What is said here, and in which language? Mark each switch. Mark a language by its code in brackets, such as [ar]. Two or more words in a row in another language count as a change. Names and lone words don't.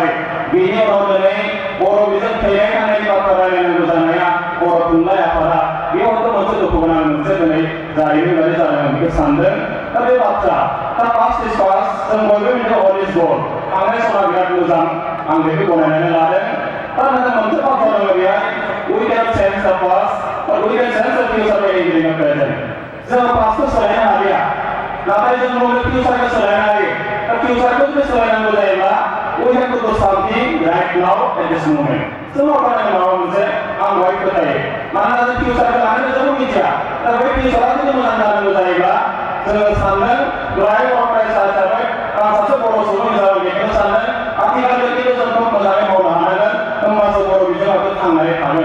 [brx] बेनि उनाव दिनै बर' बिजों थैनाय थांनायनि बाथ्रा रायलायनांगौ जानाया बर' थुनलाइ आफादा बेयावथ' मोनसे दुखु गोनां मोनसे दिनै जारिमिन बायदि जादों आं बेखौ सानदों। दा बे बाथ्रा दा [en] past is past [brx] जों बयबो मिथियो [en] all is good [brx] थांनाय समा बिराद मोजां आं बेखौ गनायनानै लादों। दा नाथाय मोनसे बाथ्रा दङ बेहाय [en] we can change the past but we can change the future by entering the present। [brx] जों [en] past [brx] हालिया नाथाय जों उननि फिउचारखौ सोलायनो हायो। दा फिउचारखौ जुदि सोलायनांगौ जायोब्ला [en] we have to do something right now at this moment। [brx] जों मावनांगौ माबा मोनसे आं बेवहाय फोथायो। मानोना जों फिउचारखौ लानो जोंबो मिथिया। दा बै फिउचारा जुदि मोजां जानांगौ जायोब्ला जोङो सानदों दुलाराय बर' फरायसा हिसाबै आं सासे बर' सुबुं हिसाबै बेखौनो सानदों आथिखालनिखौ जों मोजाङै मावनो हानांगोन होमबासो बर' बिजोङाबो थांनानै थागोन।